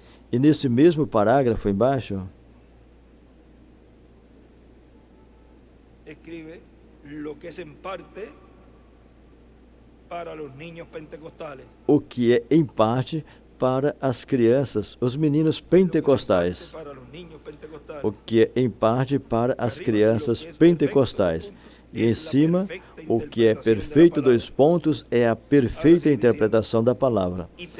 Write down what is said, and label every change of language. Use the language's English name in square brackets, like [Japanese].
[Portuguese] E nesse mesmo parágrafo embaixo, [Spanish] escribe lo que es en parte para los niños pentecostales. [Portuguese] O que é em parte para as crianças, os meninos pentecostais. O que é em parte para as crianças pentecostais. E em cima, o que é perfeito, 2 pontos, é a perfeita interpretação da palavra.